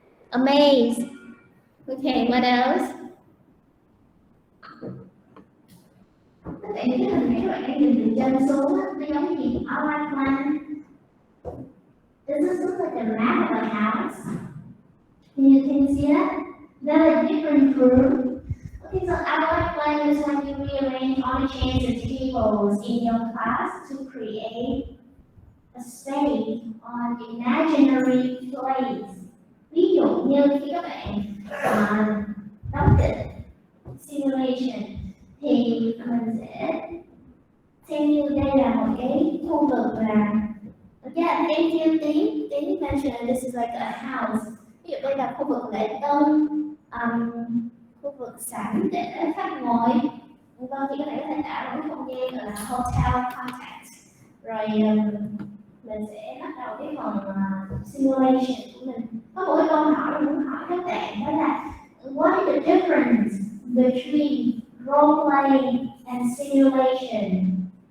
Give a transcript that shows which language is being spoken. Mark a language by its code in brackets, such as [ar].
[en] Amaze. Okay, what else? [vi] Các bạn cái hình này các bạn đang nhìn từ trên xuống, nó giống gì? [en] Outline plan. This is look like a map of a house. You can see that? There are different rooms. Okay, so outline plan is when you rearrange all the chairs and tables in your class to create a space on imaginary place. [vi] Ví dụ như khi các bạn đóng kịch simulation thì mình sẽ xem như đây là một cái khu vực là [en] thank you Tiến mentioned this is like a house. [vi] Ví dụ đây là khu vực lễ tân, khu vực sảnh để khách ngồi. Vâng, thì các bạn có thể tạo một không gian gọi là hotel context. Rồi mình sẽ bắt đầu cái phần simulation của mình. Có một cái câu hỏi mình muốn hỏi các bạn, đó là [en] what is the difference between role play and simulation.